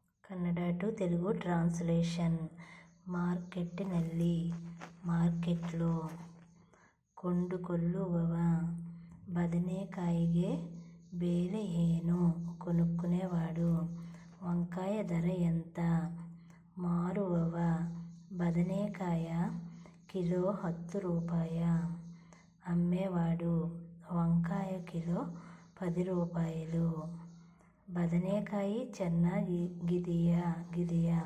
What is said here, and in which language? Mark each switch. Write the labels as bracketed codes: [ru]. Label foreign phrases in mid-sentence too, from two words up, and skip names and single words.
[en] Kannada to Telugu translation. [kn] ಮಾರ್ಕೆಟ್ಟಿನಲ್ಲಿ, ಮಾರ್ಕೆಟ್లో ಕೊಂಡುಕೊಳ್ಳುವವ. ಬದನೆಕಾಯಿಗೆ ಬೆಲೆ ಏನು? [te] కొనుక్కునేవాడు. వంకాయ ధర ఎంత? [kn] ಮಾರುವವ. ಬದನೆಕಾಯಿ ಕಿಲೋ 10 ರೂಪಾಯಿ. [te] అమ్మేవాడు. వంకాయ కిలో 10 రూపాయలు. [kn] ಬದನೆಕಾಯಿ ಚೆನ್ನಾಗಿದೆಯಾ?